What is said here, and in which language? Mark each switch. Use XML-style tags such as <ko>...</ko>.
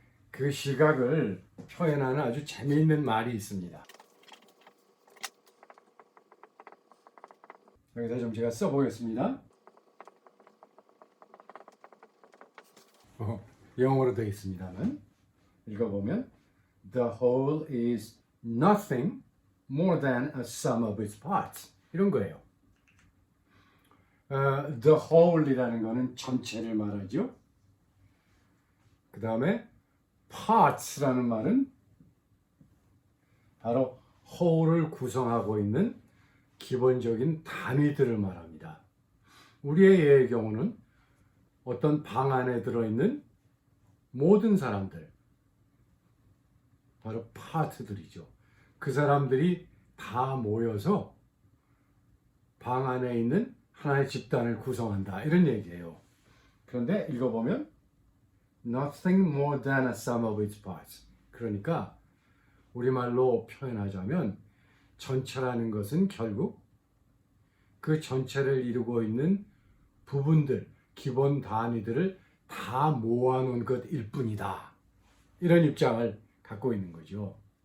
<ko>그 시각을 표현하는 아주 재미있는 말이 있습니다. 여기다 좀 제가 써보겠습니다. 영어로 되어 있습니다만 읽어보면</ko> <en>The whole is nothing more than a sum of its parts.</en> <ko>이런 거예요. The whole이라는 거는 전체를 말하죠. 그 다음에 parts라는 말은 바로 whole을 구성하고 있는 기본적인 단위들을 말합니다. 우리의 예의 경우는 어떤 방 안에 들어있는 모든 사람들, 바로 파트들이죠. 그 사람들이 다 모여서 방 안에 있는 하나의 집단을 구성한다, 이런 얘기예요. 그런데 읽어보면</ko> <en>nothing more than a sum of its parts.</en> <ko>그러니까 우리말로 표현하자면 전체라는 것은 결국 그 전체를 이루고 있는 부분들, 기본 단위들을 다 모아놓은 것일 뿐이다, 이런 입장을 갖고 있는 거죠.</ko>